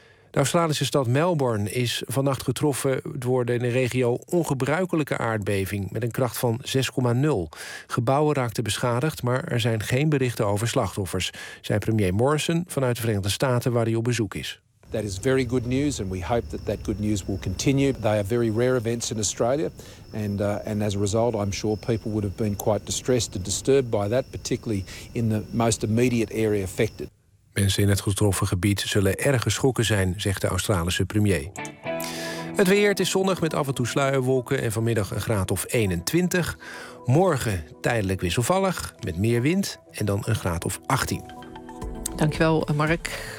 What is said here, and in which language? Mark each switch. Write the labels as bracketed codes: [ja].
[nl] De Australische stad Melbourne is vannacht getroffen door de in de regio ongebruikelijke aardbeving met een kracht van 6,0. Gebouwen raakten beschadigd, maar er zijn geen berichten over slachtoffers, zei premier Morrison vanuit de Verenigde Staten, waar hij op bezoek is. [en] That is very good news, and we hope that that good news will continue. They are very rare events in Australia, and as a result, I'm sure people would have been quite distressed and disturbed by that, particularly in the most immediate area affected. [nl] Mensen in het getroffen gebied zullen erg geschrokken zijn, zegt de Australische premier. Het weer, het is zonnig met af en toe sluierwolken en vanmiddag een graad of 21. Morgen tijdelijk wisselvallig, met meer wind en dan een graad of 18. Dankjewel, Mark.